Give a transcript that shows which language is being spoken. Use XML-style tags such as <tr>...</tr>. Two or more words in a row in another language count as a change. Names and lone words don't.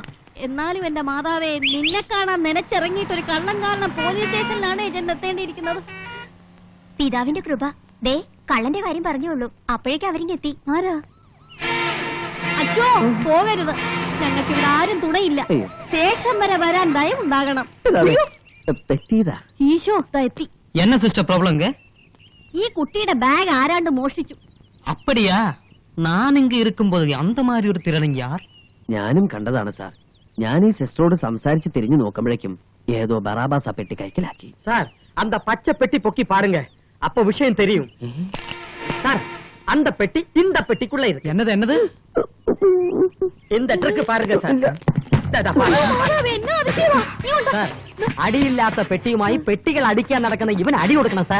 <ml>എന്നാലും എന്റെ മാതാവേ, നിന്നെ കാണാൻ നനച്ചിറങ്ങിയിട്ട് ഒരു കള്ളം കാരണം പോലീസ് സ്റ്റേഷനിലാണ് ഏജന്റ് എത്തേണ്ടിയിരിക്കുന്നത്. പിതാവിന്റെ കൃപ. ദേ കള്ളന്റെ കാര്യം പറഞ്ഞോളൂ, അപ്പോഴേക്കും അവരിങ്ങെത്തി. ആരാ? അച്ഛോ പോകരുത്, ഞങ്ങൾക്ക് ഇവിടെ ആരും തുണയില്ല. സ്റ്റേഷൻ വരെ വരാൻ ദയവുണ്ടാകണം. ഈശോ എത്തി.</ml> <ta>என்ன சிஸ்டர் ப்ராப்ளம்ங்க?</ta> <ml>ഈ കുട്ടിയുടെ ബാഗ് ആരാണ്ട് മോഷ്ടിച്ചു.</ml> <ta>அப்படியா? நான் இங்க இருக்கும்போது அந்த மாதிரி ஒரு திருடன் யார்?</ta> <ml>ഞാനും കണ്ടതാണ് സാർ. ഞാൻ ഈ സിസ്റ്ററോട് സംസാരിച്ച് തിരിഞ്ഞു നോക്കുമ്പോഴേക്കും ഏതോ ബറാബാസ് ആ പെട്ടി കൈക്കലാക്കി. സാർ,</ml> <ta>அந்த பச்சை பெட்டி பொக்கி பாருங்க, அப்ப விஷயம் தெரியும். சார், அந்த பெட்டி இந்த பெட்டிக்குள்ள இருக்கு. என்னது என்னது? இந்த ட்ரக் பாருங்க சார்.</ta> <ml>സാർ, അടിയില്ലാത്ത പെട്ടിയുമായി പെട്ടികൾ അടിക്കാൻ നടക്കുന്ന ഇവൻ അടി കൊടുക്കണം സാർ.</ml>